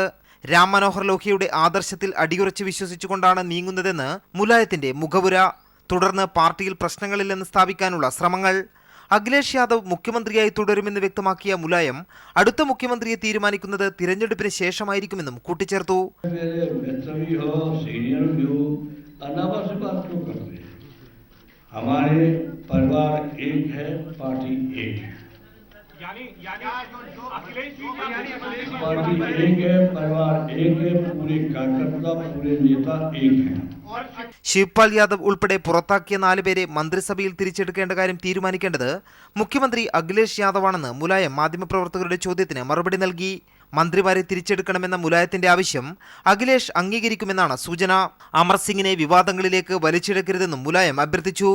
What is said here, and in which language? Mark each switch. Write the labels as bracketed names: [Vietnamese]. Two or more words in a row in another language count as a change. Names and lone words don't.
[Malayalam] രാം മനോഹർ ലോഹ്യയുടെ ആദർശത്തിൽ അടിയുറച്ച് വിശ്വസിച്ചുകൊണ്ടാണ് നീങ്ങുന്നതെന്ന് മുലായത്തിന്റെ മുഖവുര. തുടർന്ന് പാർട്ടിയിൽ പ്രശ്നങ്ങളില്ലെന്ന് സ്ഥാപിക്കാനുള്ള ശ്രമങ്ങൾ. അഖിലേഷ് യാദവ് മുഖ്യമന്ത്രിയായി തുടരുമെന്ന് വ്യക്തമാക്കിയ മുലായം അടുത്ത മുഖ്യമന്ത്രിയെ തീരുമാനിക്കുന്നത് തിരഞ്ഞെടുപ്പിന് ശേഷമായിരിക്കുമെന്നും കൂട്ടിച്ചേർത്തു. [Hindi] अनावा से बात क्यों कर रहे हैं? हमारे परिवार एक है, पार्टी एक है। पार्टी एक है, परिवार एक है, पूरे कार्यकर्ता पूरे नेता एक हैं। [Malayalam] ശിവ്പാൽ യാദവ് ഉൾപ്പെടെ പുറത്താക്കിയ 4 പേരെ മന്ത്രിസഭയിൽ തിരിച്ചെടുക്കേണ്ട കാര്യം തീരുമാനിക്കേണ്ടത് മുഖ്യമന്ത്രി അഖിലേഷ് യാദവാണെന്ന് മുലായം മാധ്യമപ്രവർത്തകരുടെ ചോദ്യത്തിന് മറുപടി നൽകി. മന്ത്രിമാരെ തിരിച്ചെടുക്കണമെന്ന മുലായത്തിന്റെ ആവശ്യം അഖിലേഷ് അംഗീകരിക്കുമെന്നാണ് സൂചന. അമർ സിംഗിനെ വിവാദങ്ങളിലേക്ക് വലിച്ചിഴക്കരുതെന്നും മുലായം അഭ്യർത്ഥിച്ചു.